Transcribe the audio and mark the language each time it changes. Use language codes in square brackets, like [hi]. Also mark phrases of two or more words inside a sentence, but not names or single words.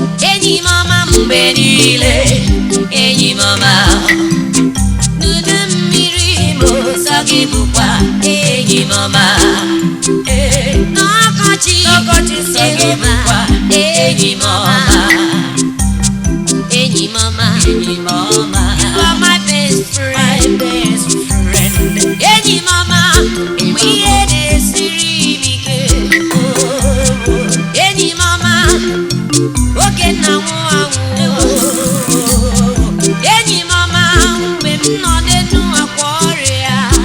[ig] Enyi m ọma m mgbe niile, enyi m ọma. N'udu mmiri m, sọ gị bụkwa enyi m ọma. Ee, n'ọkọchị, n'ọkọchị, sọ gị bụkwa enyi m ọma. Enyi m ọma, enyi m ọma. [en] You are my best friend. [ig] Enyi m ọma, mgbe ihe na-esiri m ike. Enyi m ọma, oge nna nwụ anwụ. Enyi m ọma, mgbe m nọ n'elu akwa ọrịa.